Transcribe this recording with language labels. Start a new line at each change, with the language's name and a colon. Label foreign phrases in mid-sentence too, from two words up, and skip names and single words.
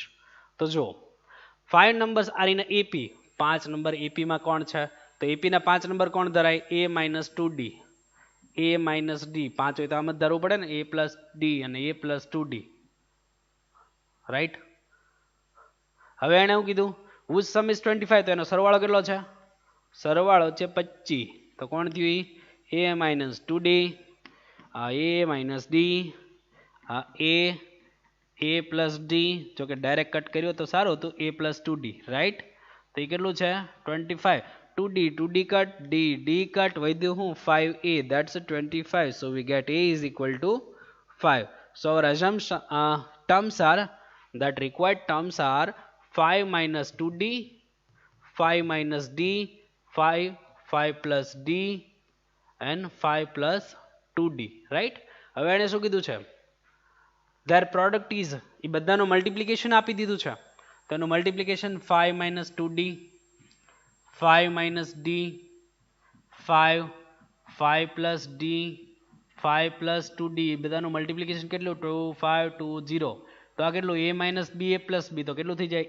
Gujarati: તો જો 5
English: numbers are in AP,
Gujarati: 5 નંબર એપીમાં કોણ છે? તો એપીના 5 નંબર કોણ ધરાય?
English: a minus 2d, a minus d.
Gujarati: 5 હોય તો આમ જ ધરવું પડે ને,
English: a plus d
Gujarati: અને
English: a plus 2d,
Gujarati: રાઈટ. હવે એણે એવું કીધું
English: which sum is 25,
Gujarati: તો એનો સરવાળો કેટલો છે? સરવાળો છે 25. તો કોણ થયું?
English: a minus 2d,
Gujarati: આ
English: a minus d,
Gujarati: આ
English: a plus d.
Gujarati: જો કે
English: direct cut
Gujarati: કર્યો તો સારું હતું,
English: a plus 2d,
Gujarati: રાઈટ. તો એ કેટલું છે? 25.
English: 2d cut, d cut,
Gujarati: વધ્યું હું?
English: 5a, that's 25. So we get a is equal to 5. So our assumption terms are, that required terms are 5 minus 2d, 5 minus d, 5 plus d and 5 plus 2d, right.
Gujarati: હવે એને શું કીધું છે?
English: their product is,
Gujarati: એ બધાનું મલ્ટિપ્લિકેશન આપી દીધું છે. તો એનું મલ્ટિપ્લિકેશન
English: 5 minus 2d, 5 minus d, 5 plus d, 5 plus 2d,
Gujarati: બધાનું મલ્ટિપ્લિકેશન કેટલું? 2 5 2 0. તો આ કેટલું?
English: a minus b a plus b,
Gujarati: તો કેટલું થઈ જાય?